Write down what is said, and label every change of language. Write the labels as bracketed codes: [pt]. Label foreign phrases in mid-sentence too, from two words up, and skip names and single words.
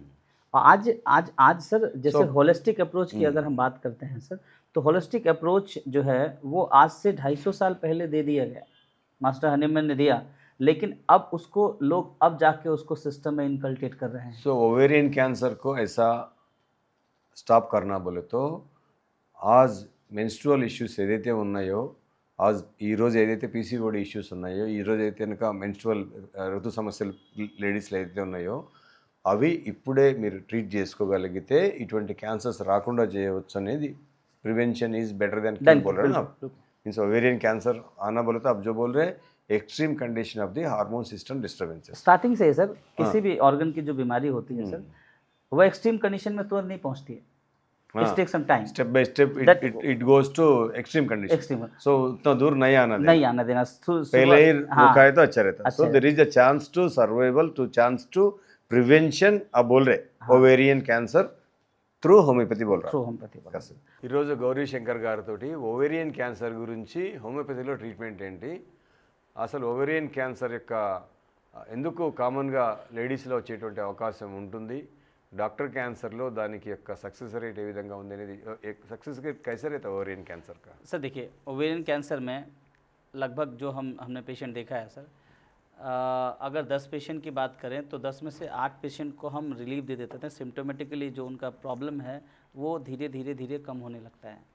[hi] और आज सर जैसे [en] holistic approach [hi] की अगर हम बात करते हैं सर, तो [en] holistic approach [hi] जो है वो आज से 250 साल पहले दे दिया गया, मास्टर हनीमैन ने दिया, लेकिन अब उसको लोग अब जाके उसको सिस्टम में इनकल्केट कर रहे हैं। [en] so ovarian cancer [hi] को ऐसा స్టాప్ करना बोले तो आज [en] menstrual issues [te] ఏదైతే ఉన్నాయో, आज ఈ రోజు ఏదైతే [en] PCOD issues [te] ఉన్నాయో, ఈ రోజు అయితే కనుక మెన్స్ట్రువల్ ఋతు సమస్యలు లేడీస్లో ఏదైతే ఉన్నాయో, అవి ఇప్పుడే మీరు ట్రీట్ చేసుకోగలిగితే ఇటువంటి క్యాన్సర్స్ రాకుండా చేయవచ్చు అనేది [en] prevention is better than cure [hi] बोल रहे हैं ना आप. मीन्स [en] ovarian cancer [hi] आना बोले तो आप जो बोल रहे हैं [en] extreme condition of the hormone system disturbances. [hi] स्टार्टिंग से है सर, किसी भी ऑर्गन की जो बीमारी होती है सर, वो [en] extreme condition [hi] में तुरंत नहीं पहुंचती है, [en] it takes some time, Step by step That- it goes to extreme condition. एक्सट्रीम [hi] So उतना दूर नहीं आना देना. नहीं आना देना। पहले ही हाँ, रुका है तो अच्छा रहता. अच्छा [en] So there is a chance to survival, to chance to prevention. [hi] अब बोल रहे [en] ovarian cancer through homeopathy [hi] बोल रहा. [en] through homeopathy बोला। [te] ఈరోజు గౌరీ శంకర్ గారితో [en] ovarian cancer [te] గురించి హోమియోపతిలో ట్రీట్మెంట్ ఏంటి, అసలు [en] ovarian cancer [te] యొక్క ఎందుకు కామన్గా లేడీస్లో వచ్చేటువంటి అవకాశం ఉంటుంది, డాక్టర్ క్యాన్సర్లో దానికి యొక్క [en] success rate [te] ఏ విధంగా ఉంది అనేది, [en] success rate [hi] कैसे रहता है [en] ovarian cancer [hi] का? सर देखिए, [en] ovarian cancer [hi] में लगभग जो हमने पेशेंट देखा है सर, अगर 10 पेशेंट की बात करें तो 10 में से 8 पेशेंट को हम रिलीफ दे देते थे। सिम्टोमेटिकली जो उनका प्रॉब्लम है वो धीरे धीरे कम होने लगता है।